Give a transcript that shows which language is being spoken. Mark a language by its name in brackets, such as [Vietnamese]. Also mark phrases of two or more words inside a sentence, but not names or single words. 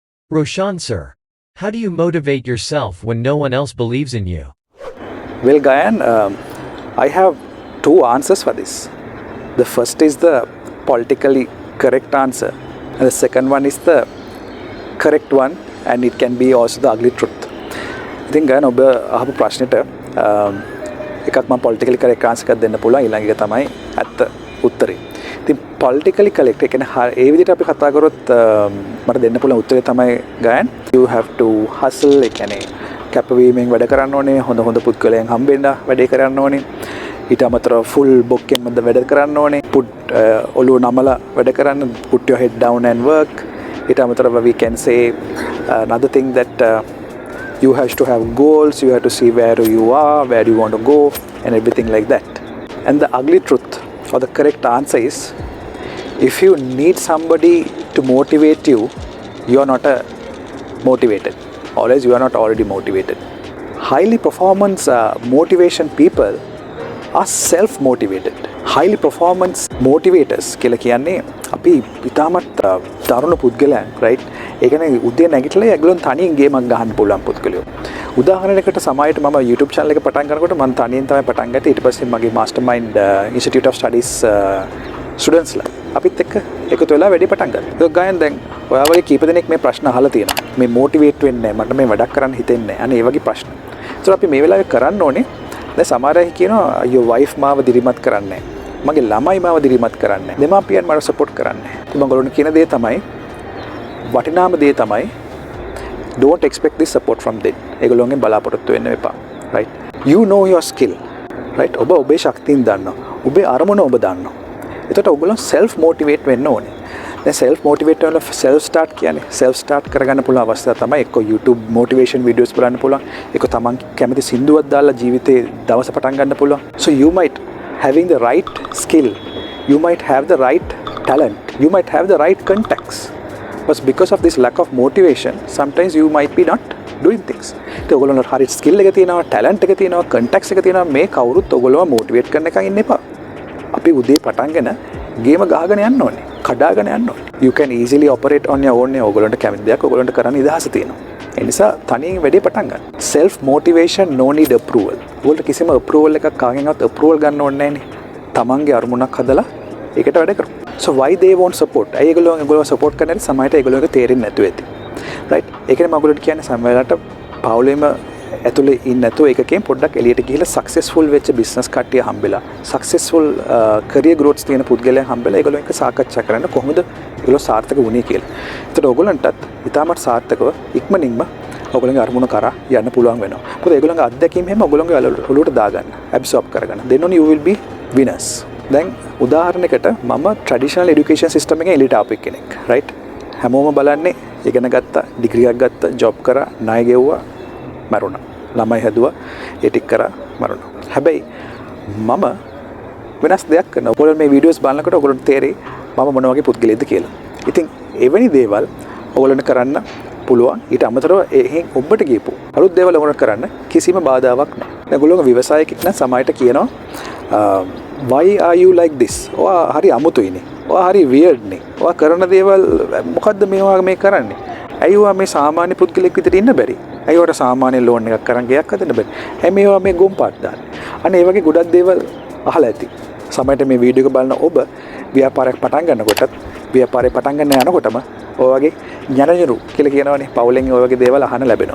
[English] Roshan sir, how do you motivate yourself when no one else believes in you? Well, Gayan, I have two answers for this. The first is the politically correct answer, and the second one is the correct one, and it can be also the ugly truth. I think Gayan, [Sinhala] ඔබ අහපු ප්‍රශ්නෙට එකක් මම [English] politically correct answer [Sinhala] එකක් දෙන්න පුළුවන්, ඊළඟ එක තමයි ඇත්ත උත්තරේ. ඉතින් [English] politically correct [Sinhala] ඒ කියන්නේ ඒ විදිහට අපි කතා කරොත් මට දෙන්න පුළුවන් උත්තරේ තමයි Gayan, [English] you have to hustle, [Sinhala] ඒ කියන්නේ කැපවීමෙන් වැඩ කරන්න ඕනේ, හොඳ පුද්ගලයන් හම්බෙන්න වැඩේ කරන්න ඕනේ. ඊට අමතරව full බොක්කෙන් වැඩ කරන්න ඕනේ. ඔළුව නමලා වැඩ කරන්න, [English] put your head down and work. [Sinhala] ඊට අමතරව [English] we can say another thing that you have to have goals, you have to see where you are, where you want to go, and everything like that. And the ugly truth or the correct answer is, if you need somebody to motivate you, you are not motivated. Always you are not already motivated. Highly performance motivation people are self-motivated. Highly performance motivators [Sinhala] කියලා කියන්නේ අපි ඉතාමත් තරුණ පුද්ගලයන්, right? ඒ කියන්නේ උදේ නැගිටලා ඒගොල්ලන් තනියෙන් ගේමක් ගහන්න පුළුවන් පුද්ගලයෝ. උදාහරණයකට සමහරවිට මම YouTube channel එක පටන් ගන්නකොට මම තනියෙන් තමයි පටන් ගත්තේ. ඊට පස්සේ මගේ MasterMind Institute of Studies students ලා අපිත් එක්ක එකතු වෙලා වැඩි පටන් ගත්තා. ඒක ගායන් දැන් ඔයා වගේ කීප දෙනෙක් මේ ප්‍රශ්න අහලා තියෙනවා. මේ මොටිවේට් වෙන්නේ නැහැ, මට මේ වැඩක් කරන්න හිතෙන්නේ නැහැ. අනේ ඒ වගේ ප්‍රශ්න. ඒතර අපි මේ වෙලාවේ කරන්න ඕනේ, දැන් සමහර අය කියනවා අයියෝ වයිෆ් මාව දිරිමත් කරන්නේ නැහැ. මගේ ළමයි මාව දිරිමත් කරන්නේ නැහැ. දෙමාපියන් මාව සපෝට් කරන්නේ නැහැ. ඉතින් මම ඔයගොල්ලන්ට කියන දේ තමයි, වටිනාම දේ තමයි, [English] don't expect this support from them. [Sinhala] ඒගොල්ලෝගෙන් බලාපොරොත්තු වෙන්න එපා. [English] right? You know your skill. right? [Sinhala] ඔබ ඔබේ ශක්තියින් දන්නවා. ඔබේ අරමුණ ඔබ දන්නවා. එතකොට ඔයගොල්ලෝ [English] self motivate [Sinhala] වෙන්න ඕනේ. දැන් [English] self motivate [Sinhala] වෙන [English] self start [Sinhala] කියන්නේ [English] self start [Sinhala] කරගන්න පුළුවන් අවස්ථාව තමයි එක්ක YouTube [English] motivation videos [Sinhala] බලන්න පුළුවන්. එක්ක තමන් කැමති සින්දුවක් දාලා ජීවිතේ දවස පටන් ගන්න පුළුවන්. [English] So you might having the right skill, you might have the right talent, you might have the right contacts, but because of this lack of motivation, sometimes you might be not doing things. [Sinhala] So ඔයගොල්ලෝ හරි skill එක තියෙනවා, talent එක තියෙනවා, contacts එක තියෙනවා, මේ කවුරුත් ඔයගොල්ලෝ motivate කරන්න එකන් ඉන්න එපා. අපි උදේ පටන්ගෙන ගේම ගහගෙන යන්න ඕනේ, කඩාගෙන යන්න ඕනේ. [English] You can easily operate on your own. [Sinhala] ඔයගොල්ලන්ට කැමති දෙයක් ඔයගොල්ලන්ට කරන්න ඉඩහස තියෙනවා. ඒ නිසා තනියෙන් වැඩේ පටන් ගන්න. [English] self motivation, no need approval. [Sinhala] ඔයගොල්ලෝ කිසිම approval එකක් කාගෙන්වත් approval ගන්න ඕනේ නැහැනේ. තමන්ගේ අරමුණක් හදලා ඒකට වැඩ කරමු. [English] So why they won't support? [Sinhala] ඒගොල්ලෝ support කරන්නේ සමහරට ඒගොල්ලෝට තේරෙන්නේ නැතුව ඇති. right? ඒකනේ මම ඔයගොල්ලන්ට කියන්නේ සමහරට පවුලේම ඇතුලේ ඉන්න නැතුව එකකෙන් පොඩ්ඩක් එළියට ගිහිල්ලා සක්සස්ෆුල් වෙච්ච බිස්නස් කට්ටිය හම්බෙලා, [English] successful career growths [Sinhala] තියෙන පුද්ගලයන් හම්බෙලා ඒගොල්ලෝ එක්ක සාකච්ඡා කරන්න කොහොමද ඒගොල්ලෝ සාර්ථක වුණේ කියලා. ඒතකොට ඔයගොල්ලන්ටත් ඉතාමත් සාර්ථකව ඉක්මනින්ම ඔයගොල්ලන්ගේ අරමුණ කරා යන්න පුළුවන් වෙනවා. මොකද ඒගොල්ලන්ගේ අත්දැකීම් හැම ඔයගොල්ලන්ගේ ඔළුවට දාගන්න, absorb කරගන්න. [English] Then only you will be winners. [Sinhala] දැන් උදාහරණයකට මම [English] traditional education system [Sinhala] එකේ එළියට ආපු කෙනෙක්, right? හැමෝම බලන්නේ ඉගෙන ගත්තා, ඩිග්‍රී එකක් ගත්තා, ජොබ් කරා, ණය ගෙව්වා, මරුණා. ළමයි හැදුවා, ඒ ටික කරා, මරුණා. හැබැයි මම වෙනස් දෙයක් කරනවා. ඔයගොල්ලෝ මේ වීඩියෝස් බලනකොට ඔයගොල්ලන්ට තේරෙයි මම මොන වගේ පුද්ගලයෙක්ද කියලා. ඉතින් එවැනි දේවල් ඔයගොල්ලන්ට කරන්න පුළුවන්. ඊට අමතරව එහෙන් ඔබට ගියපු අලුත් දේවල් ඔයගොල්ලන්ට කරන්න කිසිම බාධාවක් නැහැ. දැන් ඔයගොල්ලෝ ව්‍යවසායකෙක් නම් සමහරට කියනවා [English] why are you like this? [Sinhala] ඔයා හරි අමුතුයිනේ. ඔයා හරි weird නේ. ඔයා කරන දේවල් මොකද්ද මේවා මේ කරන්නේ? ඇයි ඔයා මේ සාමාන්‍ය පුද්ගලෙක් විදිහට ඉන්න බැරි? ඇයි ඔයාට සාමාන්‍ය ලෝන් එකක් කරන් ගයක් හදන්න බැරි? ඇයි මේවා මේ ගොම් පාට දාන්නේ? අනේ ඒ වගේ ගොඩක් දේවල් අහලා ඇති. සමහරට මේ වීඩියෝ එක බලන ඔබ ව්‍යාපාරයක් පටන් ගන්නකොටත් ව්‍යාපාරේ පටන් ගන්න යනකොටම ඔය වගේ ඥානජරු කියලා කියනවනේ, පවුලෙන් ඔය වගේ දේවල් අහන්න ලැබෙනවා.